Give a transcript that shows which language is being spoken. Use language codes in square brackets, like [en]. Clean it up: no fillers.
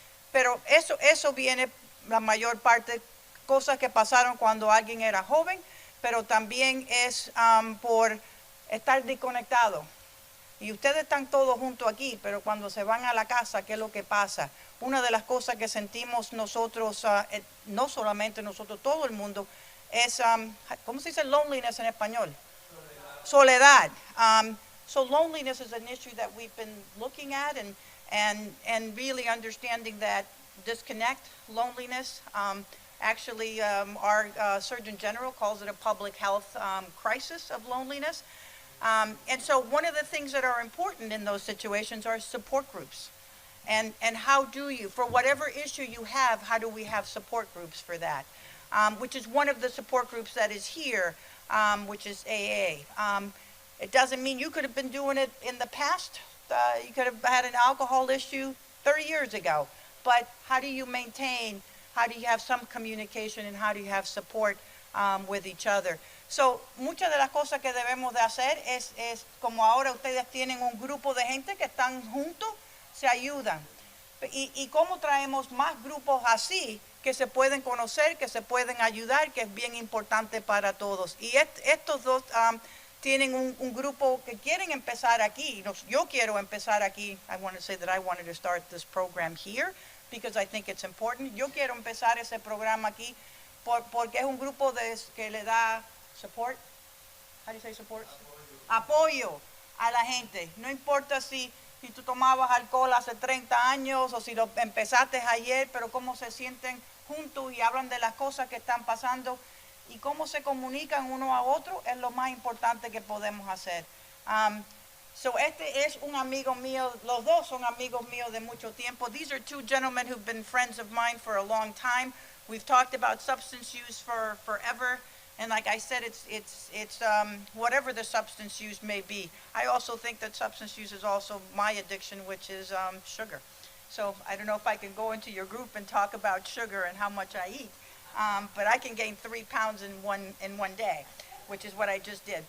[es] Pero eso viene la mayor parte cosas que pasaron cuando alguien era joven, pero también es por estar desconectado. Y ustedes están todos juntos aquí, pero cuando se van a la casa, ¿qué es lo que pasa? Una de las cosas que sentimos nosotros, no solamente nosotros, todo el mundo, es, ¿cómo se dice loneliness en español? Soledad. [en] So loneliness is an issue that we've been looking at and really understanding that disconnect, loneliness, actually, our Surgeon General calls it a public health crisis of loneliness. And so one of the things that are important in those situations are support groups. And how do you, for whatever issue you have, how do we have support groups for that? Which is one of the support groups that is here, which is AA. It doesn't mean you could have been doing it in the past. You could have had an alcohol issue 30 years ago. But how do you maintain, how do you have some communication, and how do you have support with each other? [es] So, muchas de las cosas que debemos de hacer es como ahora ustedes tienen un grupo de gente que están juntos, se ayudan. Y cómo traemos más grupos así que se pueden conocer, que se pueden ayudar, que es bien importante para todos. Y estos dos tienen un grupo que quieren empezar aquí. Yo quiero empezar aquí. [en] I want to say that I wanted to start this program here because I think it's important. [es] Yo quiero empezar ese programa aquí porque es un grupo que le da support. [en] How do you say support? [es] Apoyo a la gente. No importa si tú tomabas alcohol hace 30 años o si lo empezaste ayer, pero cómo se sienten juntos y hablan de las cosas que están pasando y cómo se comunican uno a otro es lo más importante que podemos hacer. So este es un amigo mío, los dos son amigos míos de mucho tiempo. [en] These are two gentlemen who've been friends of mine for a long time. We've talked about substance use for forever. And like I said, it's whatever the substance use may be. I also think that substance use is also my addiction, which is sugar. So I don't know if I can go into your group and talk about sugar and how much I eat, but I can gain 3 pounds in one day, which is what I just did.